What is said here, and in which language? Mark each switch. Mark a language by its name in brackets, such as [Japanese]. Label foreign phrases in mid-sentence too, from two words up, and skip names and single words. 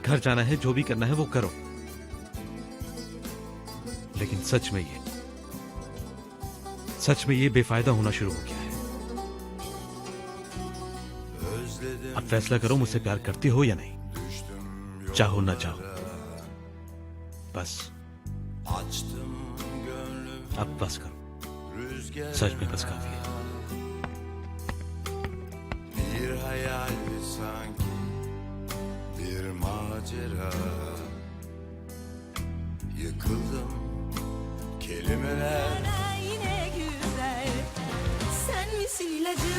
[Hindi] घर जाना है, जो भी करना है वो करो। लेकिन सच में ये बेफायदा होना शुरू हो गया है। अब फैसला करो, मुझसे प्यार करती हो या नहीं, चाहो ना चाहो। बस अब बस करो, सच में बस काफी है। [Turkish] Bir hayal sanki bir macera. Yıkıldım kelimeler Yine güzel ilacım?